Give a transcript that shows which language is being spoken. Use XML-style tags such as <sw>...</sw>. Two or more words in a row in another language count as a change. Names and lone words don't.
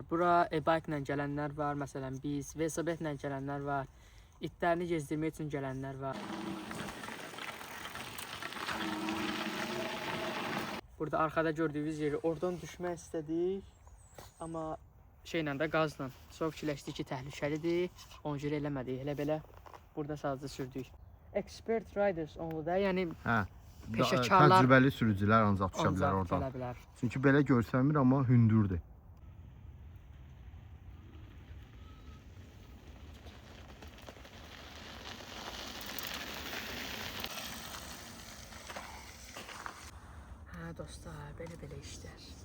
<az>Bura e-bike ilə gələnlər var, məsələn biz, velosipedlə gələnlər var, itlərini gezdirmək üçün gələnlər var. Burada arkada gördüyünüz yeri oradan düşmək istədik. Amma şeylə də qazla. Çox fikirləşdik ki, təhlükəlidir. Onu görə eləmədik. Elə belə burada sadəcə sürdük.</az> <en>Expert riders only</en> <az>da, yəni peşəkarlar, təcrübəli sürücülər ancaq düşə bilər oradan. Çünki belə görsənmir, amma hündürdür. Hə dostlar, belə işlər.</az>